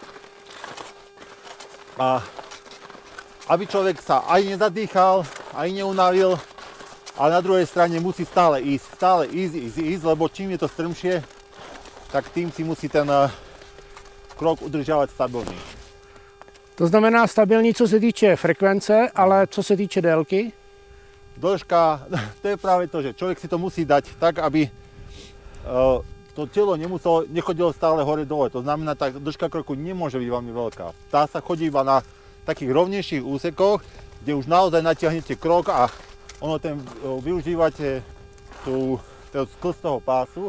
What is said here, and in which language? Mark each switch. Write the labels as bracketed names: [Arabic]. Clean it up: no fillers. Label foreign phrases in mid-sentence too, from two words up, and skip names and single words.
[Slovak] A aby človek sa aj nezadýchal, aj neunavil, ale na druhej strane musí stále ísť, lebo čím je to strmšie, tak tým si musí ten krok udržávať stabilný. [Czech] To znamená stabilní, co se týče frekvence, ale co se týče délky? [Slovak] Dĺžka, to je práve to, že človek si to musí dať tak, aby to telo nechodilo stále hore-dole. To znamená, tá dĺžka kroku nemôže byť veľmi veľká. Tá sa chodí iba na takých rovnejších úsekoch, kde už naozaj natiahnete krok a využívate ten sklz toho pásu.